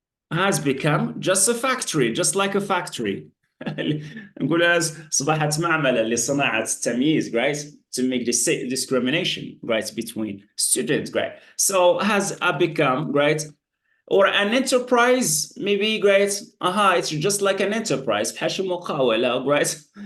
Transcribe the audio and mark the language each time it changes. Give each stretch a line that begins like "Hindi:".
English: Has become just a factory, just like a factory.
Arabic: نقولها أصبحت معملة لصناعة التمييز, right?
English: To make this discrimination, right, between students, right? So has become, right? Or an enterprise, maybe, great. It's just like an enterprise,
Arabic: بحال شي مقاولة,
English: right?